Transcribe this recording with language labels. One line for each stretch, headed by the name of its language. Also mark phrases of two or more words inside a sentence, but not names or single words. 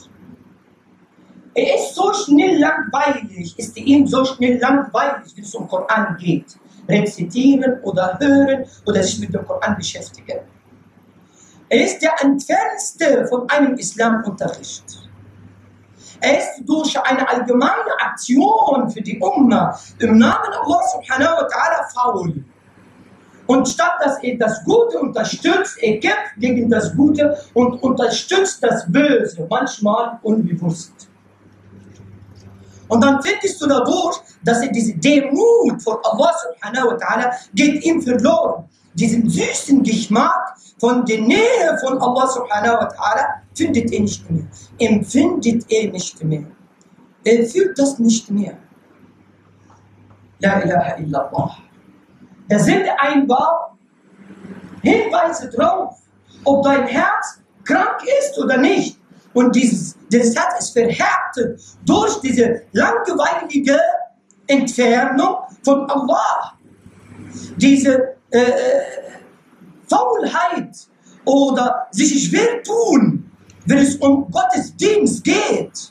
German: Er ist so schnell langweilig, wenn es um Koran geht. Rezitieren oder hören oder sich mit dem Koran beschäftigen. Er ist der entfernendste von einem Islamunterricht. Er ist durch eine allgemeine Aktion für die Umma im Namen Allah
Arabic: سبحانه وتعالى
German: faul. Und statt dass er das Gute unterstützt, er kämpft gegen das Gute und unterstützt das Böse, manchmal unbewusst. Und dann findest du dadurch, dass er diese Demut vor Allah
Arabic: سبحانه وتعالى
German: geht ihm verloren. Diesen süßen Geschmack von der Nähe von Allah
Arabic: سبحانه وتعالى
German: findet er nicht mehr. Empfindet er nicht mehr. Er fühlt das nicht mehr.
Arabic: لا إله إلا الله.
German: Da sind einfach Hinweise drauf, ob dein Herz krank ist oder nicht. Und dieses Herz ist verhärtet durch diese langweilige Entfernung von Allah. Diese Faulheit oder sich schwer tun, wenn es um Gottesdienst geht.